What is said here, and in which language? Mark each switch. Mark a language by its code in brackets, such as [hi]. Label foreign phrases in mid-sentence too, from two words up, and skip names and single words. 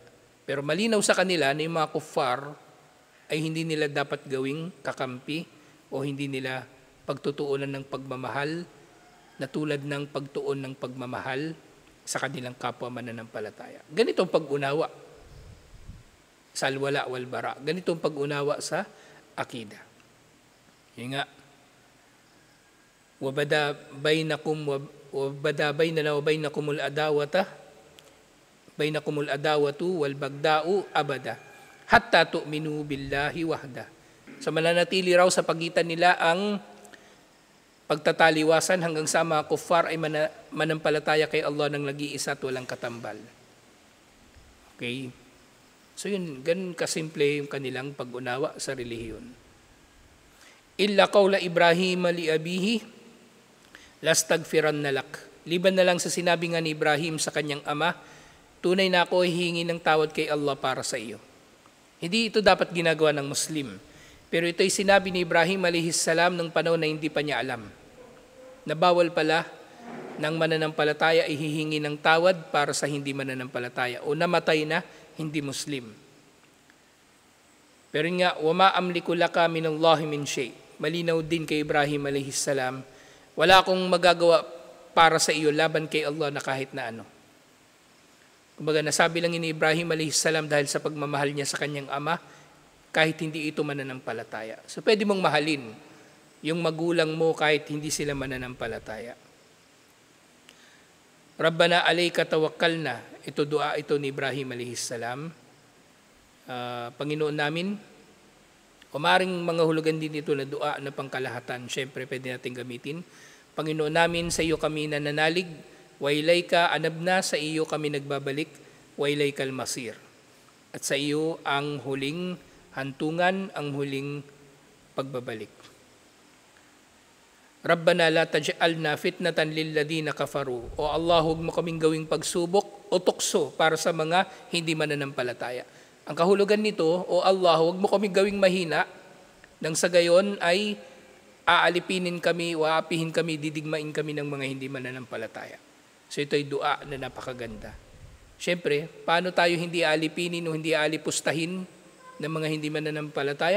[tl] Pero malinaw sa kanila na yung mga kuffar ay hindi nila dapat gawing kakampi o hindi nila pagtutuunan ng pagmamahal na tulad ng pagtuon ng pagmamahal sa kanilang kapwa mananampalataya. Ganito ang pag-unawa sa [ar] الولاء والبراء. [tl] Ganito ang pag-unawa sa akida. Yung nga, [ar] وبدا بيننا وبينكم العداوة والبغضاء أبدا حتى تؤمنوا بالله وحده. [tl] So mananatili raw sa pagitan nila ang pagtataliwasan hanggang sa mga kuffar ay manampalataya kay Allah ng nag-iisa at walang katambal. Okay? So yun, ganun kasimple yung kanilang pag-unawa sa relihiyon. [ar] إلا قول إبراهيم لأبيه لأستغفرن لك. [tl] Liban na lang sa sinabi nga ni Ibrahim sa kanyang ama, tunay na ako ay hihingi ng tawad kay Allah para sa iyo. Hindi ito dapat ginagawa ng Muslim. Pero ito ay sinabi ni Ibrahim a.s. nung panahon na hindi pa niya alam. Na bawal pala ng mananampalataya ay hihingi ng tawad para sa hindi mananampalataya o namatay na hindi Muslim. Pero nga, [ar] وما أملك لك من الله من شيء. [tl] Malinaw din kay Ibrahim a.s. Wala akong magagawa para sa iyo laban kay Allah na kahit na ano. Kumbaga, nasabi lang ni Ibrahim a.s. dahil sa pagmamahal niya sa kanyang ama, kahit hindi ito mananampalataya. So, pwede mong mahalin yung magulang mo kahit hindi sila mananampalataya. [ar] ربنا عليك توكلنا. [tl] Ito dua ito ni Ibrahim a.s. Panginoon namin, umaring mga hulugan din ito na dua na pangkalahatan. Siyempre, pwede natin gamitin. Panginoon namin, sa iyo kami nananalig. [ar] وإليك أنبنا, [tl] sa iyo kami nagbabalik. [ar] وإليك المصير. [tl] At sa iyo ang huling hantungan, ang huling pagbabalik. [ar] ربنا لا تجعلنا فتنة للذين كفروا. [tl] O Allah, huwag mo kaming gawing pagsubok o tukso para sa mga hindi mananampalataya. Ang kahulugan nito, o Allah, huwag mo kaming gawing mahina, nang sa gayon ay aalipinin kami, waapihin kami, didigmain kami ng mga hindi mananampalataya. So ito ay dua na napakaganda. Siyempre, paano tayo hindi aalipinin o hindi aalipustahin ng mga hindi mananampalataya?